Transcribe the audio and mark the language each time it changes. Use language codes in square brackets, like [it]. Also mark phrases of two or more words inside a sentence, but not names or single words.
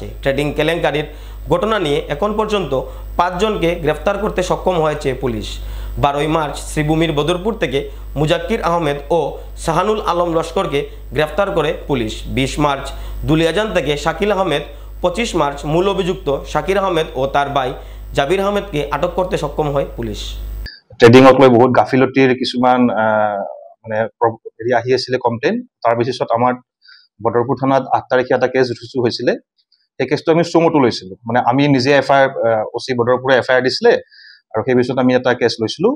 [bn] ট্রেডিং কেলেঙ্কারির ঘটনা নিয়ে এখন পর্যন্ত 5 জনকে গ্রেফতার করতে সক্ষম হয়েছে পুলিশ। 12 মার্চ শ্রীভূমির বদরপুর থেকে মুজাক্কির আহমেদ ও শাহানুল আলম লস্করকে গ্রেফতার করে পুলিশ। 20 মার্চ দুলিয়াজান থেকে শাকিল আহমেদ, 25 মার্চ মূল অভিযুক্ত শাকির আহমেদ ও তার ভাই জাবির আহমেদকে আটক করতে সক্ষম হয় পুলিশ। [as] ট্ৰেডিঙক লৈ বহুত গাফিলতিৰ কিছুমান মানে হেৰি আহি আছিলে কমপ্লেইন। তাৰ বেচিছত আমাৰ বদৰপুৰ থানাত 8 তাৰিখে এটা কেছ ৰুজু হৈছিলে। সেই কেছটো আমি চমুটো লৈছিলো, মানে আমি নিজে এফআইআৰ ওচি বদৰপুৰে এফআইআৰ দিছিলে আৰু সেই পিছত আমি এটা কেছ লৈছিলো।